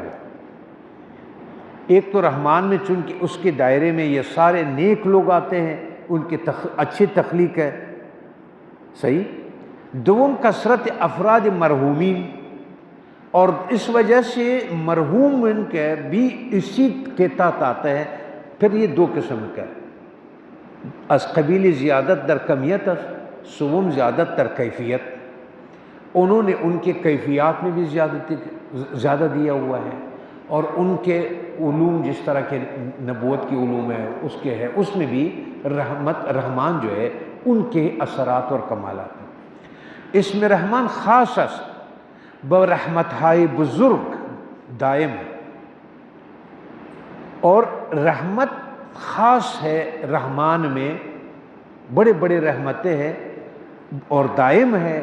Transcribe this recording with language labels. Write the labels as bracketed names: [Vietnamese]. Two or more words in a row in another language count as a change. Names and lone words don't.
[Urdu] وہ ایک تو رحمان میں چونکہ اس کے دائرے میں یہ سارے نیک لوگ آتے ہیں، ان کی اچھی تخلیق ہے، صحیح. دوم کثرت افراد مرحومین، اور اس وجہ سے مرحوم ان کے بھی اسی کے تحت آتے ہیں. پھر یہ دو قسم کا ہے، [Persian] از قبیل زیادت در کمیت است، سوم زیادت در کیفیت. [Urdu] انہوں نے ان کے کیفیات میں بھی زیادہ دیا ہوا ہے، اور ان کے علوم جس طرح کے نبوت کی علوم ہے اس کے ہے، اس میں بھی رحمان جو ہے ان کے اثرات اور کمالات ہیں. اس میں [Persian] رحمان خاص است برحمت ہائے بزرگ دائم، [Urdu] اور رحمت خاص ہے رحمان میں، بڑے بڑے رحمتیں ہیں اور دائم ہے.